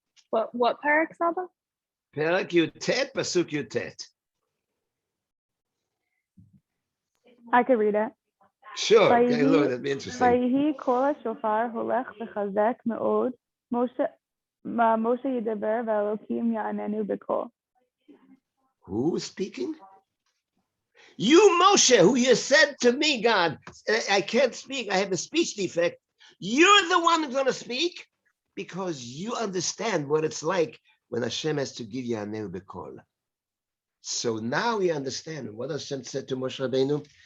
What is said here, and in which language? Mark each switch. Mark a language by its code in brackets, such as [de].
[en] What parak, Saba? Perak Yutet, Pasuk Yutet. I could read it. Sure, okay, Lord, that'd be interesting. [he] ויהי קול השופר הולך וחזק מאוד, משה ידבר והאלוקים יעננו בקול. [en] Who is speaking? You, Moshe, who you said to me, God, I can't speak, I have a speech defect. You're the one who's going to speak because you understand what it's like when Hashem has to give you a neu b'kol. So now we understand what Hashem said to Moshe Rabbeinu.